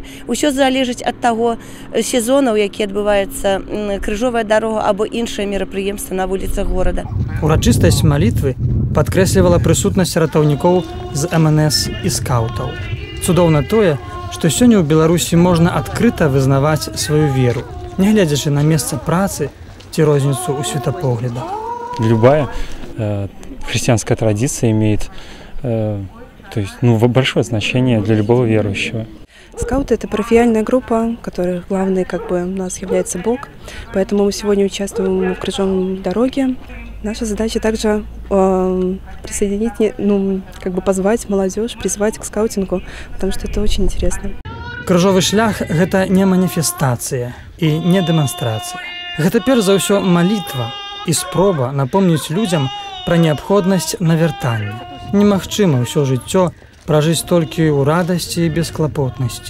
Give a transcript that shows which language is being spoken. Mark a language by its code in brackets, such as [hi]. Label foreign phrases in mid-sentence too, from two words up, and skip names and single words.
[be] Усё залежыць ад таго сезонаў, які адбываецца крыжовая дарога або іншыя мерапрыемствы на вуліцах горада. Урачыстасць малітвы падкрэслівала прысутнасць ратаўнікоў з МНС і скаўтаў. Цудоўна тое, што сёння ў Беларусі можна адкрыта вызнаваць сваю веру, нягледзячы на месца працы ці розніцу ў светапоглядах. [ru] Любая христианская традиция имеет большое значение для любого верующего. Скауты – это парафияльная группа, которых главный у нас является Бог. Поэтому мы сегодня участвуем в крыжовной дороге. Наша задача также присоединить, позвать молодежь, призвать к скаутингу, потому что это очень интересно. [be] Крыжовы шлях – гэта не маніфестацыя і не дэманстрацыя. Гэта перш за ўсё малітва і спроба напомніць людзям пра неабходнасць навяртання. Немагчыма ўсё жыццё пражыць толькі ў радасці і бесклапотнасці.